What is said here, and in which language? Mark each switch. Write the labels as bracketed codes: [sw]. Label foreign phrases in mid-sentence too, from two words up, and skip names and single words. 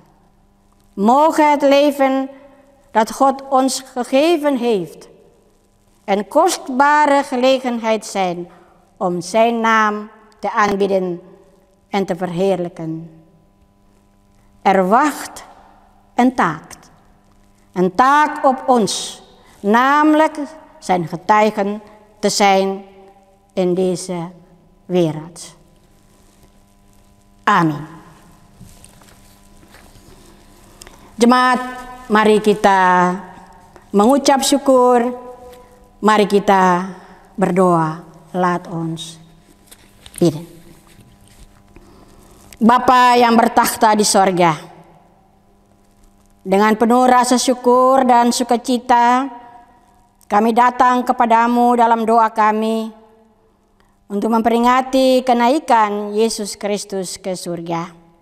[nl] Mogen het leven dat God ons gegeven heeft een kostbare gelegenheid zijn om zijn naam te aanbidden en te verheerlijken. Er wacht een taak op ons, namelijk zijn getuigen te zijn in deze wereld. [id] Amin. Jemaat, mari kita mengucap syukur, mari kita berdoa. [nl] Laat ons bidden. [id] Bapa yang bertakhta di sorga, dengan penuh rasa syukur dan sukacita, kami datang kepadamu dalam doa kami untuk memperingati kenaikan Yesus Kristus ke surga.